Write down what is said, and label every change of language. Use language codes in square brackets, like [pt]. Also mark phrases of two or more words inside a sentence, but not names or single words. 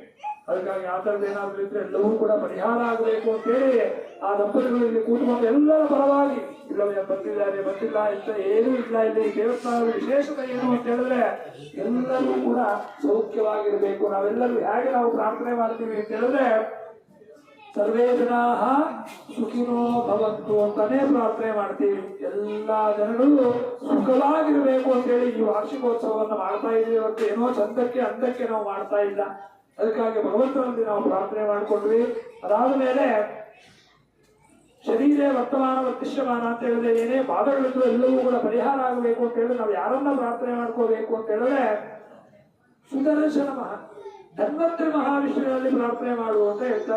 [kn] ಅದಕ್ಕಾಗಿ ಆ ಥರದ್ದು ಏನಾದ್ರೂ ಇದ್ರೆ ಎಲ್ಲವೂ ಕೂಡ ಪರಿಹಾರ ಆಗಬೇಕು ಅಂತೇಳಿ ಆ ದಂಪತಿಗಳು ಇಲ್ಲಿ ಕೂತ್ಕೊಂಡು ಎಲ್ಲರ ಪರವಾಗಿ ಇಲ್ಲವೇ ಬಂದಿದ್ದಾರೆ ಬಂದಿಲ್ಲ ಅಂತ ಏನೂ ಇಲ್ಲ. ಇಲ್ಲಿ ದೇವಸ್ಥಾನದ ವಿಶೇಷತೆ ಏನು ಅಂತ ಹೇಳಿದ್ರೆ ಎಲ್ಲರೂ ಕೂಡ ಸೌಖ್ಯವಾಗಿರ್ಬೇಕು. ನಾವೆಲ್ಲರೂ ಹೇಗೆ ನಾವು ಪ್ರಾರ್ಥನೆ ಮಾಡ್ತೀವಿ ಅಂತ ಹೇಳಿದ್ರೆ [sa] ಸರ್ವೇ ಜನಾ ಸುಖಿನೋ ಭವಂತು [kn] ಅಂತಾನೆ ಪ್ರಾರ್ಥನೆ ಮಾಡ್ತೀವಿ. ಎಲ್ಲಾ ಜನಗಳು ಸುಖವಾಗಿರ್ಬೇಕು ಅಂತೇಳಿ ಈ ವಾರ್ಷಿಕೋತ್ಸವವನ್ನು ಮಾಡ್ತಾ ಇದ್ದೀವಿ. ಇವತ್ತು ಏನೋ ಚಂದಕ್ಕೆ ಅಂದಕ್ಕೆ ನಾವು ಮಾಡ್ತಾ ಇಲ್ಲ. ಅದಕ್ಕಾಗಿ ಭಗವಂತನಲ್ಲಿ ನಾವು ಪ್ರಾರ್ಥನೆ ಮಾಡಿಕೊಂಡ್ವಿ. ಅದಾದ ಮೇಲೆ [sa] ಶರೀರ ವರ್ತಮಾನ ವರ್ತಿಷ್ಯಮಾನ [kn] ಅಂತ ಹೇಳಿದ್ರೆ ಏನೇ ಬಾಧಗಳಿದ್ರು ಎಲ್ಲವೂ ಕೂಡ ಪರಿಹಾರ ಆಗಬೇಕು ಅಂತ ಹೇಳಿದ್ರೆ ನಾವು ಯಾರನ್ನ ಪ್ರಾರ್ಥನೆ ಮಾಡ್ಕೋಬೇಕು ಅಂತ ಹೇಳಿದ್ರೆ ಸುದರ್ಶನ ಧನ್ವಂತರಿ ಮಹಾವಿಷ್ಣುವಿನಲ್ಲಿ ಪ್ರಾರ್ಥನೆ ಮಾಡು ಅಂತ ಹೇಳ್ತಾರೆ.